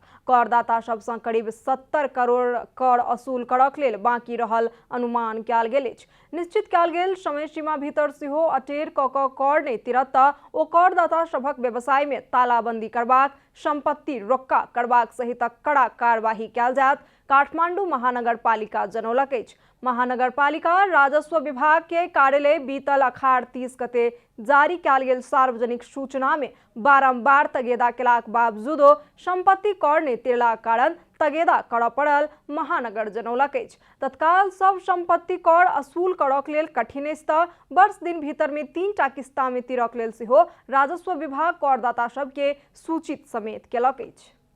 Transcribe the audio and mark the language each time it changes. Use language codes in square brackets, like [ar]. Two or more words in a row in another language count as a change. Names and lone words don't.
[mai] करदाता सबसँ करीब 70 करोड़ कर असूल करक लेल बाकी रहल अनुमान कयल गेल अछि। निश्चित कयल गेल समय सीमा भीतर सेहो अटेर क कर नहि तिरत त ओ करदाता सभक व्यवसाय में तालाबंदी करबाक, संपत्ति रोक्का करबाक सहित कड़ा कार्यवाही कयल जायत, काठमाडौँ महानगरपालिका जनौलक अछि। महानगरपालिका राजस्व विभाग के कार्यालय बीतल अखाड़ 30 गते जारी कयल गेल सार्वजनिक सूचना में बारंबार तगेदा केलाक बावजूदो संपत्ति कर नहि तिरलाक कारण तगेदा करऽ पड़ल महानगर जनौलक अछि। तत्काल सब संपत्ति कर असूल करक लेल कठिन अछि तऽ वर्ष दिन भीतर में 3टा किस्ता में तिरक लेल सेहो राजस्व विभाग करदाता सबके सूचित समेत केलक अछि।